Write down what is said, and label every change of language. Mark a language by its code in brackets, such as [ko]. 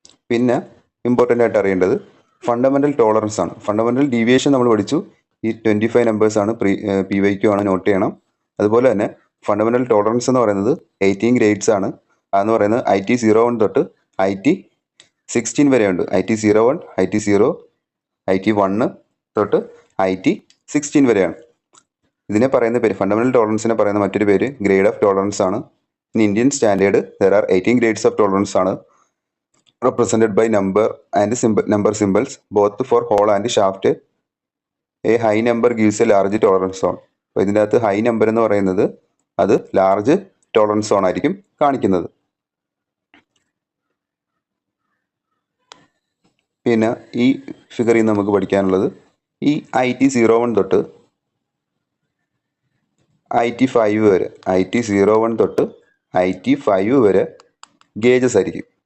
[ml] പിന്നെ ഇമ്പോർട്ടൻ്റ് ആയിട്ട് അറിയേണ്ടത് ഫണ്ടമെൻ്റൽ ടോളറൻസ് ആണ്. ഫണ്ടമെൻ്റൽ ഡീവിയേഷൻ നമ്മൾ പഠിച്ചു, ഈ 25 നമ്പേഴ്സാണ്, PYQ ആണ്, നോട്ട് ചെയ്യണം. അതുപോലെ തന്നെ ഫണ്ടമെൻ്റൽ ടോളറൻസ് എന്ന് പറയുന്നത് 18 ഗ്രേഡ്സ് ആണ്. അതെന്ന് പറയുന്നത് IT01 തൊട്ട് IT16 വരെയുണ്ട്. IT01, IT0, IT1 തൊട്ട് IT16 വരെയാണ്. ഇതിനെ പറയുന്ന പേര്, ഫണ്ടമെൻ്റൽ ടോളറൻസിനെ പറയുന്ന മറ്റൊരു പേര് ഗ്രേഡ് ഓഫ് ടോളറൻസ് ആണ്. [en] In Indian standard there are 18 grades of tolerance ആണ് represented by number and number symbols both for hole and shaft. A high number gives a large tolerance zone. [ml] അപ്പോൾ ഇതിൻ്റെ അകത്ത് high number എന്ന് പറയുന്നത് അത് large tolerance zone ആയിരിക്കും കാണിക്കുന്നത്. പിന്നെ ഈ ഫിഗറിൽ നിന്ന് നമുക്ക് പഠിക്കാനുള്ളത് ഈ IT01 തൊട്ട് IT5 വരെ IT01 തൊട്ട് IT5 വരെ ഗേജസ് ആയിരിക്കും.